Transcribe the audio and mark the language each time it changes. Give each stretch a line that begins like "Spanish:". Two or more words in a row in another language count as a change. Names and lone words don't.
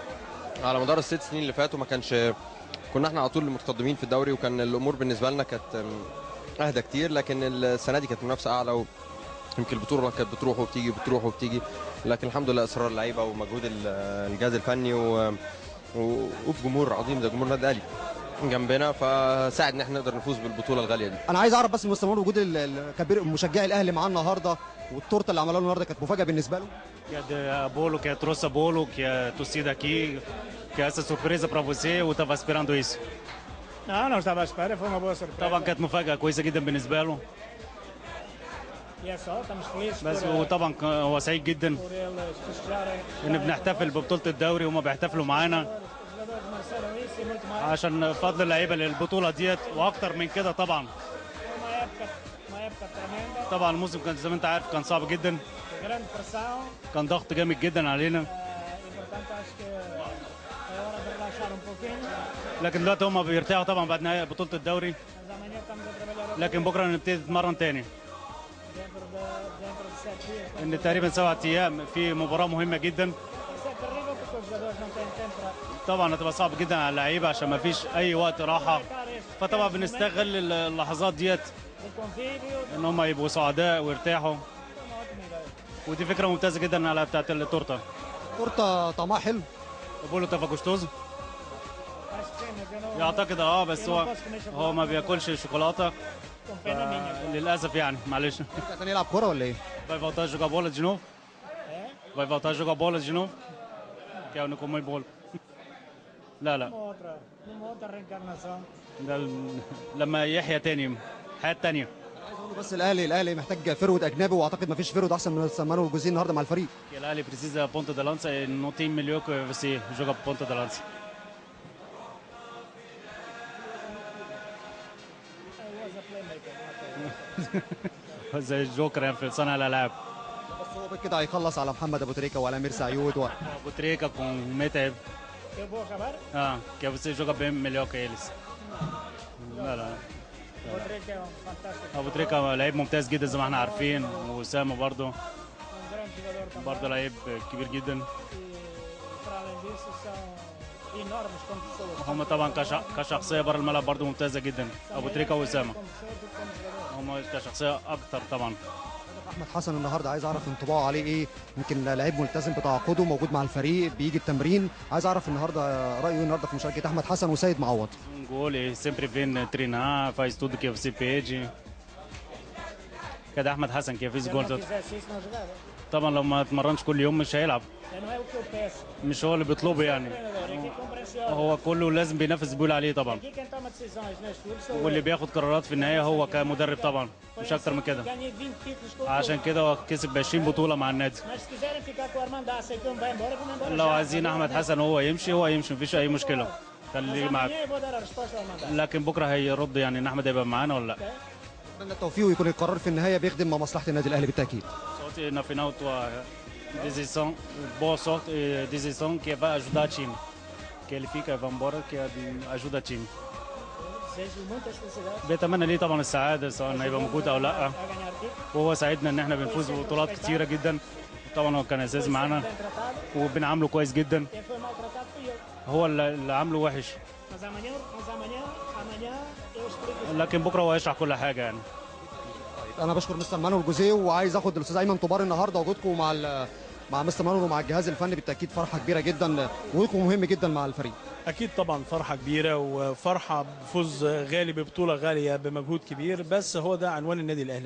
Arabic: يمكن على مدار ال6 سنين اللي فاتوا ما كانش كنا احنا على طول متقدمين في الدوري، وكان الامور بالنسبه لنا كانت اهدى كتير، لكن السنه دي كانت منافسه اعلى، ويمكن البطوله كانت بتروح وبتيجي بتروح وبتيجي، لكن الحمد لله اصرار اللعيبه ومجهود الجهاز الفني وفي جمهور عظيم زي جمهور النادي الاهلي جنبنا، فساعد ان احنا نقدر نفوز بالبطوله الغاليه دي. انا عايز اعرف بس مستر مانويل وجود الكبير مشجعي الاهلي معاه النهارده، والتورته اللي عملوها النهارده كانت مفاجاه بالنسبه له.
Portuguese: Que bolo, que trouxe bolo, que a torcida aqui, que essa surpresa para você, ou estava esperando isso? Não estava à espera, foi uma boa surpresa.
Arabic: طبعا كانت مفاجأة كويسة جدا بالنسبة له.
Portuguese: E é só, estamos felizes
Arabic: بس
Portuguese: por,
Arabic: وطبعا هو سعيد جدا
Portuguese: por eles festejarem.
Arabic: ان بنحتفل ببطولة الدوري وهم بيحتفلوا معانا
Portuguese: Os jogadores mereceram isso e muito mais.
Arabic: عشان فضل اللعيبة للبطولة ديت واكتر من كده طبعا.
Portuguese: Foi uma época tremenda,
Arabic: طبعا الموسم كان زي ما انت عارف كان صعب جدا،
Portuguese: de grande pressão.
Arabic: كان ضغط جامد جدا علينا،
Portuguese: E portanto acho que é hora de relaxar um pouquinho.
Arabic: لكن دلوقتي هم بيرتاحوا طبعا بعد نهاية بطولة الدوري،
Portuguese: Mas amanhã estamos a trabalhar
Arabic: لكن بكرة نبتدي نتمرن تاني.
Portuguese: dentro de 7 dias.
Arabic: ان تقريبا 7 ايام في مباراة مهمة جدا.
Portuguese: Isso é terrível porque os jogadores não têm tempo para
Arabic: طبعا هتبقى صعب جدا على اللعيبه عشان ما فيش اي وقت راحه، فطبعا بنستغل اللحظات ديت
Portuguese: o convívio.
Arabic: ان هم يبقوا سعداء ويرتاحوا،
Portuguese: É uma ótima ideia.
Arabic: ودي فكره ممتازه جدا على بتاعت التورته. تورته طعمها حلو. بقول تافا جوستوز
Portuguese: Acho que sim, mas eu não.
Arabic: يعتقد بس هو ما بياكلش شوكولاته
Portuguese: Com pena minha.
Arabic: للاسف يعني معلش. يرجع تاني يلعب كوره ولا ايه؟
Portuguese: Vai voltar a jogar bola de novo? É? Vai voltar a jogar bola de novo? Que é o único bola.
Arabic: لا لا
Portuguese: Numa outra reencarnação.
Arabic: ده لما يحيى تاني حياه تانيه. عايز اقول له بس الاهلي محتاج فرود اجنبي، واعتقد ما فيش فرود احسن من مستر مانويل الجوزيه النهارده مع الفريق.
Portuguese: Que ele precisa ponta de lança e não tem melhor que você joga ponta de lança.
English: I was a playmaker.
Arabic: زي الجوكر في صانع الالعاب. بس هو كده هيخلص على محمد ابو تريكه وعلى امير سعيود ابو تريكه com متعب.
Portuguese: Eu vou acabar? Que você joga bem melhor que eles.
Arabic: لا لا
Portuguese: O Rodrigo é fantástico.
Arabic: ابو تريكه لعيب ممتاز جدا زي ما احنا عارفين، واسامه برضه
Portuguese: grande jogador também.
Arabic: برضه لعيب كبير جدا.
Portuguese: E para além disso são enormes como pessoas.
Arabic: هم طبعا كشخصيه بره الملعب برضه ممتازه جدا، ابو تريكه واسامه
Portuguese: Como pessoa do como jogador.
Arabic: هم كشخصيه اكتر طبعا. احمد حسن النهارده عايز اعرف انطباعه عليه ايه، يمكن لعيب ملتزم بتعاقده موجود مع الفريق بيجي التمرين، عايز اعرف النهارده رايه النهارده في مشاركه احمد حسن وسيد معوض.
Portuguese: Gol, ele sempre vem treinar, faz tudo que você pede. Cadê Ahmed Hassan que fez Se ele gol? não fizesse isso, não jogava.
Arabic: طبعا لو ما اتمرنش كل يوم مش هيلعب،
Portuguese: Não é o que eu peço.
Arabic: مش هو اللي بيطلبه يعني،
Portuguese: Treinador, é que compreensível.
Arabic: هو كله لازم بينافس بيقول عليه طبعا،
Portuguese: Aqui quem toma decisões neste clube sou
Arabic: واللي
Portuguese: eu.
Arabic: بياخد قرارات في النهايه هو كمدرب طبعا، مش اكتر من كده.
Portuguese: Ganhei 20 títulos com o
Arabic: عشان
Portuguese: clube.
Arabic: كده هو كسب 20 بطوله مع النادي.
Portuguese: Mas se quiserem ficar com o Armando aceitam bem embora, vão embora.
Arabic: لو
Portuguese: já.
Arabic: عايزين احمد حسن هو يمشي هو يمشي، مفيش اي مشكله،
Portuguese: Mas
Arabic: خليه معاك.
Portuguese: amanhã eu vou dar a resposta ao Armando.
Arabic: لكن بكره هيرد يعني ان احمد هيبقى معانا ولا لا. اتمنى التوفيق ويكون القرار في النهايه بيخدم مصلحه النادي الاهلي بالتاكيد.
Portuguese: Sorte na final tua decisão, boa sorte e decisão que vai ajudar o time. Que ele fica e vai embora que ajuda o time. Desejo muitas felicidades.
Arabic: بيتمنى ليه طبعا السعاده سواء هيبقى موجود او لا،
Portuguese: A ganhar títulos.
Arabic: وهو ساعدنا ان احنا بنفوز ببطولات كتيره جدا، طبعا هو كان اساسي معانا
Portuguese: Bem tratado.
Arabic: وبنعامله كويس جدا،
Portuguese: Quem foi maltratado fui eu.
Arabic: هو اللي عامله وحش،
Portuguese: Mas amanhã eu explico.
Arabic: لكن بكره هو هيشرح كل حاجه يعني. انا بشكر مستر مانويل الجوزيه، وعايز اخد الاستاذ ايمن طوبار النهارده وجودكم مع مستر مانويل ومع الجهاز الفني بالتاكيد فرحه كبيره جدا، وجودكم مهم جدا مع الفريق. اكيد طبعا فرحه كبيره وفرحه بفوز غالي ببطوله غاليه بمجهود كبير، بس هو ده عنوان النادي الاهلي.